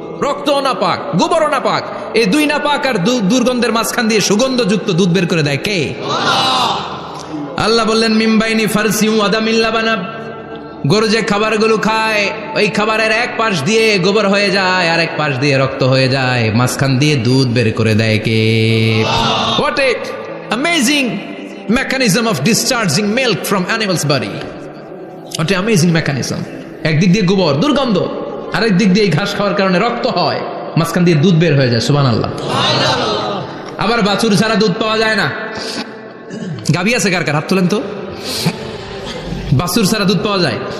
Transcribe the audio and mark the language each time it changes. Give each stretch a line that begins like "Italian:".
Bangla: রক্তও না পাক, গোবরও না পাক, এই দুই না পাক আর দুর্গন্ধের মাঝখান দিয়ে সুগন্ধযুক্ত দুধ বের করে দেয় কে? আল্লাহ বললেন
Arabic: মিমবাইনি ফারসিম ওয়াদামিল লাবানা,
Bangla: গরু যে খাবারগুলো খায় ওই খাবারের এক পাশ দিয়ে গোবর হয়ে যায় আর এক পাশ দিয়ে রক্ত হয়ে যায়, মাঝখান দিয়ে দুধ বের করে দেয় কে?
English: What a amazing mechanism of discharging milk from animal's body. What a amazing mechanism.
Bangla: একদিক দিয়ে গোবর দুর্গন্ধ, আরেক দিক দিয়ে ঘাস খাওয়ার কারণে রক্ত হয়, মাঝখান দিয়ে দুধ বের হয়ে যায়, সুবহানাল্লাহ। আবার বাছুর ছাড়া দুধ পাওয়া যায় না। গাভী আছে কার কার, হাত তোলেন তো। বাছুর ছাড়া দুধ পাওয়া যায়?